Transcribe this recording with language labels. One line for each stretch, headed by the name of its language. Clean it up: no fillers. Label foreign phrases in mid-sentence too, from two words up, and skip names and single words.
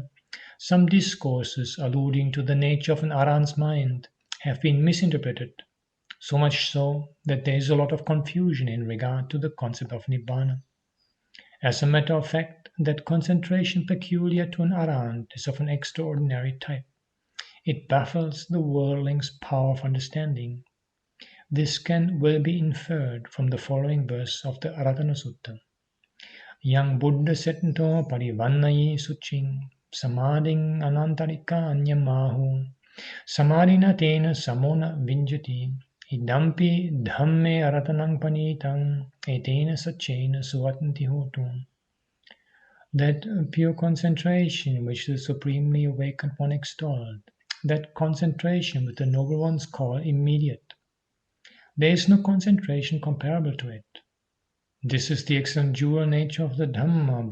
English: Some discourses alluding to the nature of an Arahant's mind have been misinterpreted, so much so that there is a lot of confusion in regard to the concept of Nibbāna. As a matter of fact, that concentration peculiar to an Arahant is of an extraordinary type. It baffles the worldling's power of understanding. This can well be inferred from the following verse of the Aratana Sutta.
Pali: Yang Buddha setto parivannayi suching samading anantarika anyamahu samadina tena samona vinjati idampi dhamme aratanang panitang etena sachena suvatanti hotum.
English: That pure concentration which the supremely awakened one extolled, that concentration which the noble ones call immediate. There is no concentration comparable to it. This is the excellent dual nature of the Dhamma.